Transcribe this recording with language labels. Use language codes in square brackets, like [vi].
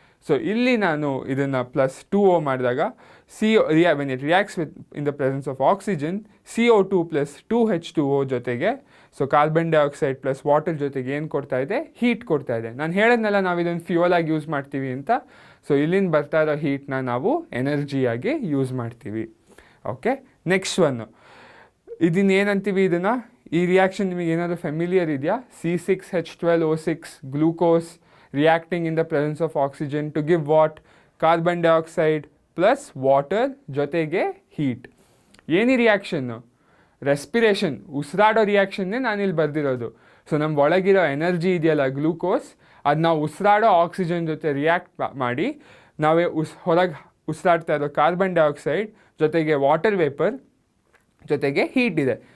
[kn] So ಇಲ್ಲಿ ನಾನು ಇದನ್ನು +2O ಮಾಡಿದಾಗ [en] when it reacts with in the presence of oxygen, [kn] CO2 + 2H2O ಜೊತೆಗೆ, so carbon dioxide plus water ಜೊತೆಗೆ ಏನು ಕೊಡ್ತಾ ಇದೆ, ಹೀಟ್ ಕೊಡ್ತಾ ಇದೆ. ನಾನು ಹೇಳಿದ್ನಲ್ಲ ನಾವು ಇದನ್ನು ಫ್ಯೂಯಲಾಗಿ ಯೂಸ್ ಮಾಡ್ತೀವಿ ಅಂತ. ಸೊ ಇಲ್ಲಿಂದ ಬರ್ತಾ ಇರೋ ಹೀಟ್ನ ನಾವು ಎನರ್ಜಿಯಾಗಿ ಯೂಸ್ ಮಾಡ್ತೀವಿ. ಓಕೆ, ನೆಕ್ಸ್ಟ್ ಒನ್ನು ಇದನ್ನೇನಂತೀವಿ, ಇದನ್ನು ಈ ರಿಯಾಕ್ಷನ್ ನಿಮಗೆ ಏನಾದರೂ ಫೆಮಿಲಿಯರ್ ಇದೆಯಾ? [en] C6H12O6 glucose reacting in the presence of oxygen to give what? Carbon dioxide plus water [kn] ಜೊತೆಗೆ [en] heat. [kn] ಏನಿ ರಿಯಾಕ್ಷನ್ನು? ರೆಸ್ಪಿರೇಷನ್, ಉಸಿರಾಡೋ ರಿಯಾಕ್ಷನ್ನೇ ನಾನಿಲ್ಲಿ ಬರ್ದಿರೋದು. ಸೊ ನಮ್ಮ ಒಳಗಿರೋ ಎನರ್ಜಿ ಇದೆಯಲ್ಲ ಗ್ಲೂಕೋಸ್, ಅದು ನಾವು ಉಸಿರಾಡೋ ಆಕ್ಸಿಜನ್ ಜೊತೆ ರಿಯಾಕ್ಟ್ ಮಾಡಿ ನಾವೇ ಹೊರಗೆ ಉಸಿರಾಡ್ತಾ ಇರೋ ಕಾರ್ಬನ್ ಡೈಆಕ್ಸೈಡ್ ಜೊತೆಗೆ ವಾಟರ್ ವೇಪರ್ ಜೊತೆಗೆ ಹೀಟ್ ಇದೆ.